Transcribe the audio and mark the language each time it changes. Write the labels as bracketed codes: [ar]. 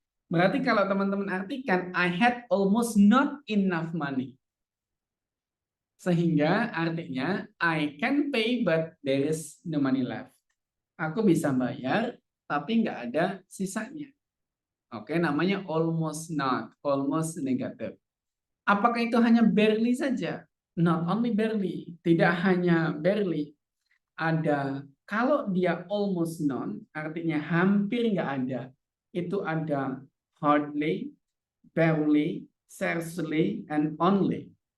[id] Berarti kalau teman-teman artikan, [en] I had almost not enough money. [id] Sehingga artinya [en] I can pay but there is no money left. [id] Aku bisa bayar tapi nggak ada sisanya. [en] Oke, [id] namanya [en] almost not, almost negative. [id] Apakah itu hanya barely saja? [en] Not only barely, [id] tidak hanya barely. Ada, kalau dia almost none, artinya hampir nggak ada. Itu ada [en] hardly, barely, scarcely, and only.